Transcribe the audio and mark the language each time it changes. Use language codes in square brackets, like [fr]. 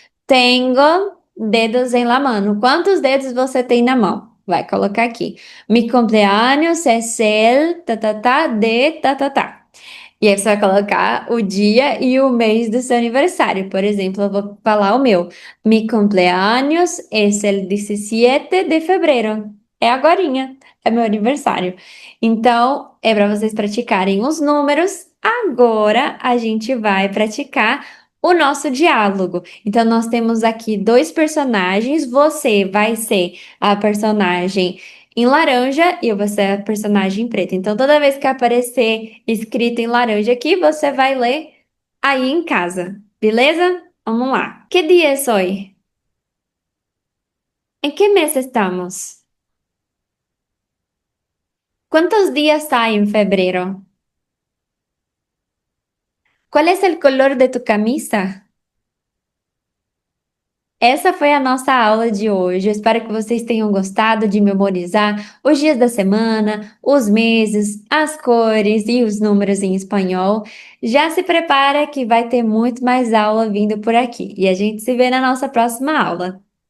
[es] Tenho dedos en la mano. [pt] Quantos dedos você tem na mão? Vai colocar aqui. [es] Mi cumpleaños es el de [pt] E aí você vai colocar o dia e o mês do seu aniversário. Por exemplo, eu vou falar o meu. [es] Mi cumpleaños es el 17 de febrero. [pt] É agorinha, é meu aniversário. Então, é para vocês praticarem os números. Agora a gente vai praticar o nosso diálogo. Então, nós temos aqui dois personagens. Você vai ser a personagem em laranja e eu vou ser a personagem preta. Então, toda vez que aparecer escrito em laranja aqui, você vai ler aí em casa, beleza? Vamos lá. Que dia é hoje? Em que mês estamos? [es] ¿Cuántos días hay en febrero? ¿Cuál es el color de tu camisa? [pt] Essa foi a nossa aula de hoje. Eu espero que vocês tenham gostado de memorizar os dias da semana, os meses, as cores e os números em espanhol. Já se prepara que vai ter muito mais aula vindo por aqui. E a gente se vê na nossa próxima aula.